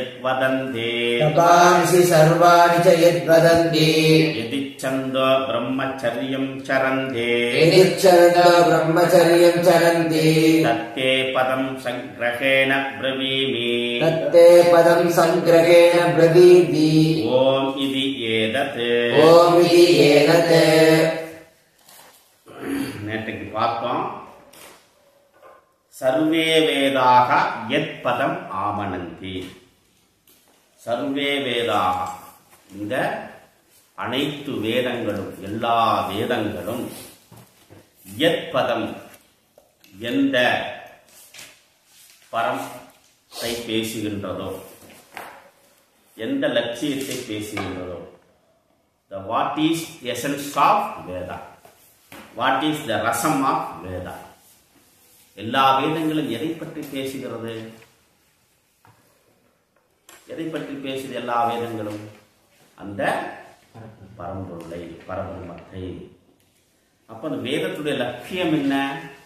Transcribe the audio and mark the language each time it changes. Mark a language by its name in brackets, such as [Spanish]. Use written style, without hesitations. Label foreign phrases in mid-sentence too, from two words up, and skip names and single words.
[Sanskrit] यद्वदन्ति यदिच्छन्दो ब्रह्मचर्यं चरन्ति तत्ते पदं संग्रहेण ब्रवीमि ओम इति एतत् [Tamil] நேற்றுக்கு பார்த்தோம். [Sanskrit] सर्वे वेदा यत् पदम् आमनन्ति. सर्वे वेदा [Tamil] இந்த அனைத்து வேதங்களும் எல்லா வேதங்களும் [Sanskrit] यत् पदम् [Tamil] எந்த பரத்தை பேசுகின்றதோ எந்த லட்சியத்தை பேசுகின்றதோ [English] the what is essence of Veda, what is the rasam of Veda. [Tamil] எல்லா வேதங்களும் எதை பற்றி பேசுகிறது? எதை பற்றி பேசுது எல்லா வேதங்களும்? அந்த பரம்பொருளை, பரபிரம்மத்தை. அப்ப அந்த வேதத்துடைய லட்சியம் என்ன?